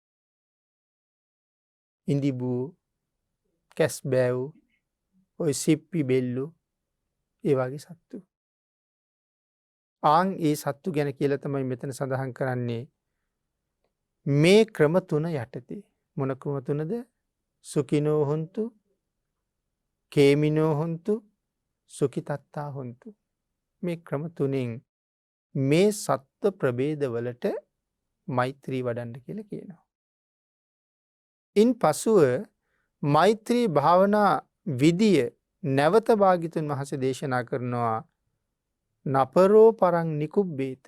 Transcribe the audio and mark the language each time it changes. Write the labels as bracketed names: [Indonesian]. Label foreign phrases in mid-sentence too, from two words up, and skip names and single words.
[Sinhala] ඉඳිබූ කැස්බෑව් ඔය සිප්පි බෙල්ලු ඒ වගේ සත්තු. ආන් ඒ සත්තු ගැන කියලා තමයි මෙතන සඳහන් කරන්නේ. මේ ක්‍රම තුන යටතේ මොන ක්‍රම තුනද? [Pali] සුඛිනෝ හොන්තු කේමිනෝ හොන්තු සුඛිතත්තා හොන්තු. [Sinhala] මේ ක්‍රම තුනෙන් මේ සත්ව ප්‍රභේදවලට මෛත්‍රී වඩන්න කියලා කියනවා. ඉන් පසුව මෛත්‍රී භාවනා විදිය නැවත භාග්‍යතුන් වහන්සේ දේශනා කරනවා [Pali] නපරෝ පරං නිකුබ්බේත.